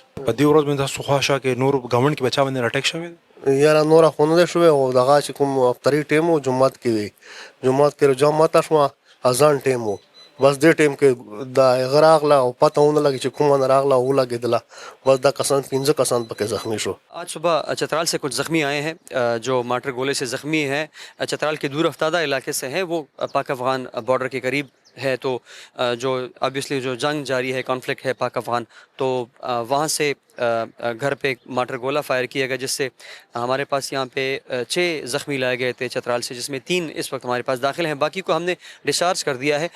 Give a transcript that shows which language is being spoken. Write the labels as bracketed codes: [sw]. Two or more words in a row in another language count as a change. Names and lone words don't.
[ps] په دې ورځ باندې تاسو خواښه کې نور ګاونډ کې بچا باندې اٹیک شوی دی؟ یاره نوره خو نه دی شوی، او دغه چې کوم افطاري ټیم و جومات کې وي، جومات کې جام ماته شوه، اذان ټیم و، بس دې ټیم کې دا هغه راغله او پته ونه لګي چې کومه نه راغله او ولګېدله، بس دا کسان 15 کسان پکې زخمی شو۔ [ur] آج صبح چترال سے کچھ زخمی آئے ہیں جو مارٹر گولے سے زخمی ہیں، چترال کے دور افتادہ علاقے سے ہیں، وہ پاک افغان بارڈر کے قریب ہے، تو جو آبویسلی جو جنگ جاری ہے، کانفلکٹ ہے پاک افغان، تو وہاں سے گھر پہ مارٹر گولہ فائر کیا گیا، جس سے ہمارے پاس یہاں پہ 6 زخمی لائے گئے تھے چترال سے، جس میں 3 اس وقت ہمارے پاس داخل ہیں، باقی کو ہم نے ڈسچارج کر دیا ہے۔